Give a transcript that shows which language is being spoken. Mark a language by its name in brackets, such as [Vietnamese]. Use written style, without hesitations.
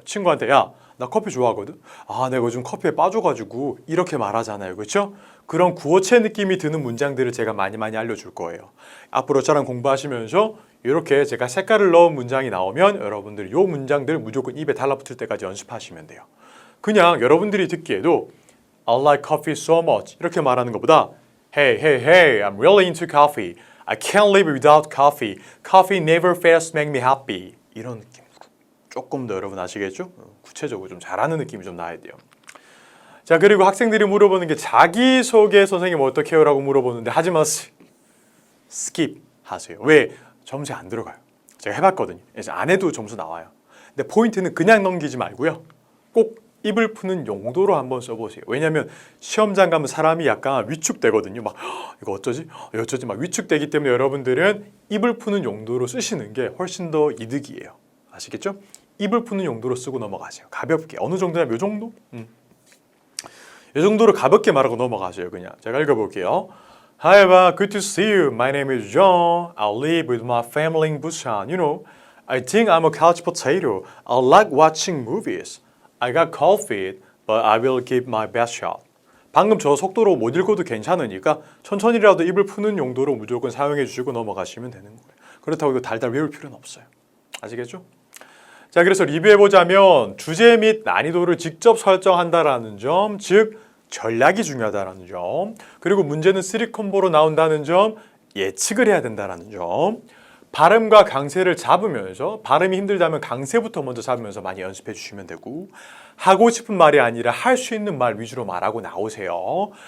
[Korean] 친구한테 야, 나 커피 좋아하거든. 내가 요즘 커피에 빠져가지고 이렇게 말하잖아요. 그렇죠? 그런 구어체 느낌이 드는 문장들을 제가 많이 알려줄 거예요. 앞으로 저랑 공부하시면서 이렇게 제가 색깔을 넣은 문장이 나오면 여러분들이 이 문장들 무조건 입에 달라붙을 때까지 연습하시면 돼요. 그냥 여러분들이 듣기에도 [English] I like coffee so much [Korean] 이렇게 말하는 것보다 [English] Hey, I'm really into coffee. I can't live without coffee. Coffee never fails to make me happy. [Korean] 이런 느낌. 조금 더 여러분 아시겠죠? 구체적으로 좀 잘하는 느낌이 좀 나야 돼요. 자, 그리고 학생들이 물어보는 게 자기소개 선생님 어떻게 해요? 라고 물어보는데 하지 마세요. 스킵 하세요. 왜? 점수에 안 들어가요. 제가 해봤거든요. 그래서 안 해도 점수 나와요. 근데 포인트는 그냥 넘기지 말고요. 꼭 입을 푸는 용도로 한번 써보세요. 왜냐하면 시험장 가면 사람이 약간 위축되거든요. 막 이거 어쩌지? 막 위축되기 때문에 여러분들은 입을 푸는 용도로 쓰시는 게 훨씬 더 이득이에요. 아시겠죠? 입을 푸는 용도로 쓰고 넘어가세요. 가볍게. 어느 정도냐면 이 정도? 이 정도로 가볍게 말하고 넘어가세요. 그냥. 제가 읽어볼게요. [English] Hi, Eva. Good to see you. My name is John. I live with my family in Busan. You know, I think I'm a couch potato. I like watching movies. I got cold feet, but I will give my best shot. [Korean] 방금 저 속도로 못 읽어도 괜찮으니까 천천히라도 입을 푸는 용도로 무조건 사용해 주시고 넘어가시면 되는 거예요. 그렇다고 이거 달달 외울 필요는 없어요. 아시겠죠? 자, 그래서 리뷰해보자면 주제 및 난이도를 직접 설정한다라는 점, 즉 전략이 중요하다는 점, 그리고 문제는 3콤보로 나온다는 점, 예측을 해야 된다는 점, 발음과 강세를 잡으면서 발음이 힘들다면 강세부터 먼저 잡으면서 많이 연습해 주시면 되고 하고 싶은 말이 아니라 할 수 있는 말 위주로 말하고 나오세요.